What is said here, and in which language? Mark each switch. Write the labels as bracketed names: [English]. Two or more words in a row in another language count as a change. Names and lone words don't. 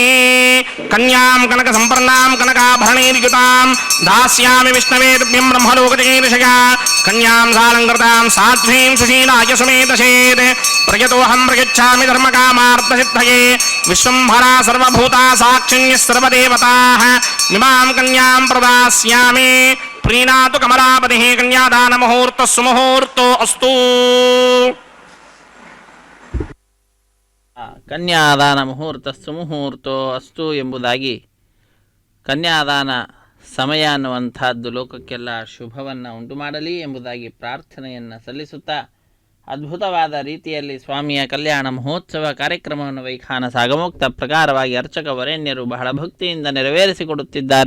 [Sanskrit] कन्यां कनक संपन्नां कनकाभरणैर्युतां दास्यामि विष्णवे तुभ्यं ब्रह्मलोकजगीर्षया कन्यां सालङ्कृतां साध्वीं सुशीलाय सुमेधसेत् प्रयतोऽहं प्रयच्छामि धर्मकामार्थसिद्धये विश्वम्भरा सर्वभूता साक्षिण्यः सर्वदेवताः इमां कन्यां प्रदास्यामि प्रीणातु कमलापतिः कन्यादानमुहूर्तः सुमुहूर्तो अस्तु ಕನ್ಯಾದಾನ ಮುಹೂರ್ತ ಸುಮುಹೂರ್ತೋ ಅಸ್ತು [Kannada] ಎಂಬುದಾಗಿ ಕನ್ಯಾದಾನ ಸಮಯ ಅನ್ನುವಂಥದ್ದು ಲೋಕಕ್ಕೆಲ್ಲ ಶುಭವನ್ನು ಉಂಟು ಮಾಡಲಿ ಎಂಬುದಾಗಿ ಪ್ರಾರ್ಥನೆಯನ್ನು ಸಲ್ಲಿಸುತ್ತಾ ಅದ್ಭುತವಾದ ರೀತಿಯಲ್ಲಿ ಸ್ವಾಮಿಯ ಕಲ್ಯಾಣ ಮಹೋತ್ಸವ ಕಾರ್ಯಕ್ರಮವನ್ನು ವೈಖಾನ ಸಾಗಮೋಕ್ತ ಪ್ರಕಾರವಾಗಿ ಅರ್ಚಕ ವರೇಣ್ಯರು ಬಹಳ ಭಕ್ತಿಯಿಂದ ನೆರವೇರಿಸಿಕೊಡುತ್ತಿದ್ದಾರೆ.